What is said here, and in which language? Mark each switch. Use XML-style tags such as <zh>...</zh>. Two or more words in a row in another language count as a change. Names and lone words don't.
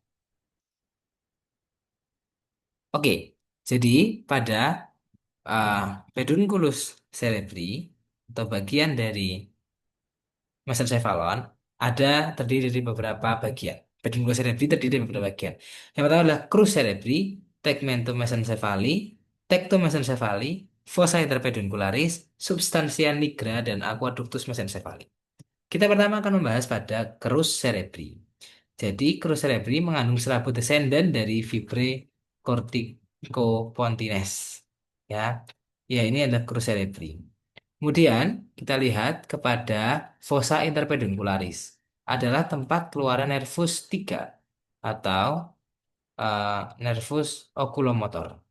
<id>Oke, jadi pada uh, pedunculus cerebri atau bagian dari mesencephalon ada terdiri dari beberapa bagian. Pedunculus cerebri terdiri dari beberapa bagian. Yang pertama adalah crus cerebri, tegmentum mesencephali, tectum mesencephali, fossa interpeduncularis, substantia nigra, dan aqueductus mesencephali. Kita pertama akan membahas pada crus cerebri. Jadi crus cerebri mengandung serabut descendant dari fibrae corticopontines. Ya, ya ini adalah crus cerebri. Kemudian kita lihat kepada fossa interpeduncularis adalah tempat keluaran nervus 3 atau nervus oculomotor.</id>